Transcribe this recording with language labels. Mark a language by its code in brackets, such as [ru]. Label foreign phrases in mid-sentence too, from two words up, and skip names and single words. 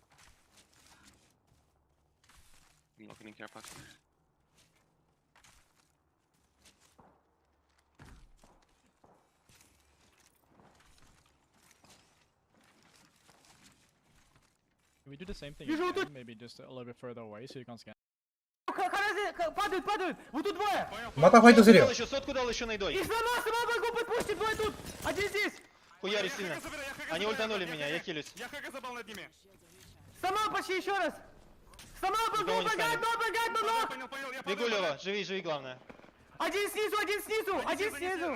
[en] I'm looking in care pack. Can we do the same thing [ru] Вижу, [en] again, [ru] тут. [en] maybe just a little bit further away so you can scan? [ru] Падают, падают! Вот тут двое! [ja] またファイトするよ。 [ru] Еще сотку дал, еще найдой. Их сломал, сломал, могу подпустить, двое тут! Один здесь! Хуяри сильно. Они ультанули меня, я хилюсь. Я ХГ забрал над ними. Сломал почти еще раз! Сломал, Никого не помогает, станет. помогает, Понял, бегу, Лева, живи, живи, главное. Один снизу, один снизу, один снизу!